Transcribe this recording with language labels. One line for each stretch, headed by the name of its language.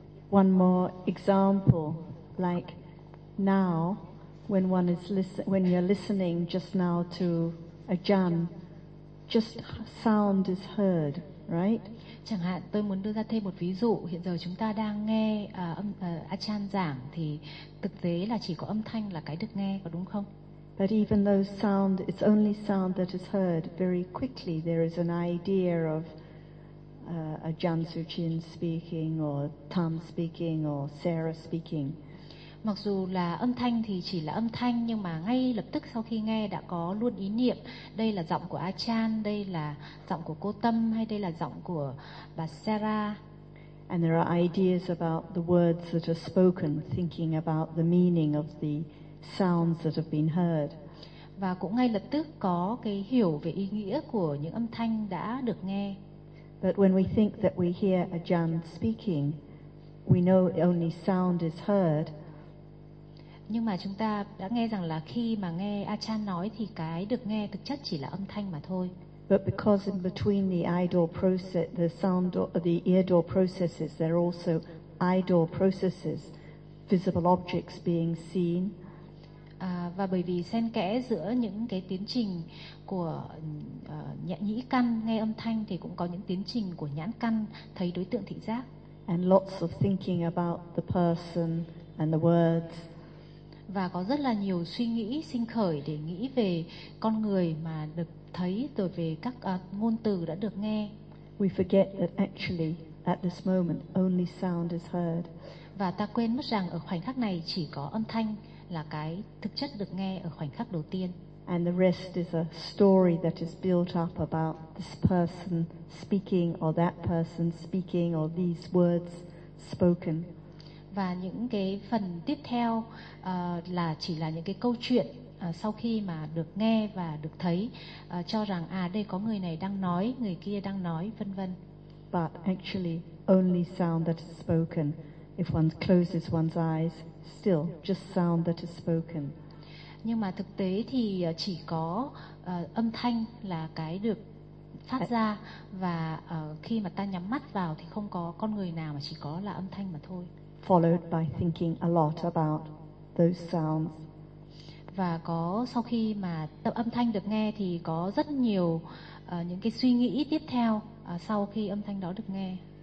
English: One more example, like now, when you're listening just now to a jhan, just sound is heard, right?
Vietnamese: Chẳng hạn tôi muốn đưa ra thêm một ví dụ, hiện giờ chúng ta đang nghe Achan giảng thì thực tế là chỉ có âm thanh là cái được nghe, có đúng không?
English: But even though sound, it's only sound that is heard very quickly, there is an idea of a Jan Suchin speaking or Tom speaking or Sarah speaking.
Vietnamese: Mặc dù là âm thanh thì chỉ là âm thanh, nhưng mà ngay lập tức sau khi nghe đã có luôn ý niệm, đây là giọng của Achan, đây là giọng của cô Tâm, hay đây là giọng của bà Sarah.
English: And there are ideas about the words that are spoken, thinking about the meaning of the sounds that have been heard.
Vietnamese: Và cũng ngay lập tức có cái hiểu về ý nghĩa của những âm thanh đã được nghe.
English: But when we think that we hear a jhan speaking, we know only sound is heard.
Vietnamese: Nhưng mà chúng ta đã nghe rằng là khi mà nghe Achan nói thì cái được nghe thực chất chỉ là âm thanh mà thôi.
English: But because in between the eye door process, the sound door, the ear door processes, there are also eye door processes, visible objects being seen.
Vietnamese: Và bởi vì xen kẽ giữa những cái tiến trình của nhĩ căn nghe âm thanh thì cũng có những tiến trình của nhãn căn thấy đối tượng thị giác.
English: And lots of thinking about the person and the words.
Vietnamese: Và có rất là nhiều suy nghĩ sinh khởi để nghĩ về con người mà được thấy rồi về các ngôn từ đã được nghe.
English: We forget that actually at this moment only sound is heard.
Vietnamese: Và ta quên mất rằng ở khoảnh khắc này chỉ có âm thanh là cái thực chất được nghe ở khoảnh khắc đầu tiên.
English: And the rest is a story that is built up about this person speaking or that person speaking or these words spoken.
Vietnamese: Và những cái phần tiếp theo là chỉ là những cái câu chuyện sau khi mà được nghe và được thấy cho rằng đây có người này đang nói, người kia đang nói, vân vân.
English: But actually only sound that is spoken. If one closes one's eyes, still just sound that is spoken.
Vietnamese: Nhưng mà thực tế thì chỉ có âm thanh là cái được phát ra, và khi mà ta nhắm mắt vào thì không có con người nào, mà chỉ có là âm thanh mà thôi.
English: Followed by thinking a lot about those sounds.
Vietnamese: Và có sau khi mà âm thanh được nghe thì có rất nhiều những cái suy nghĩ tiếp theo sau khi âm thanh đó được nghe.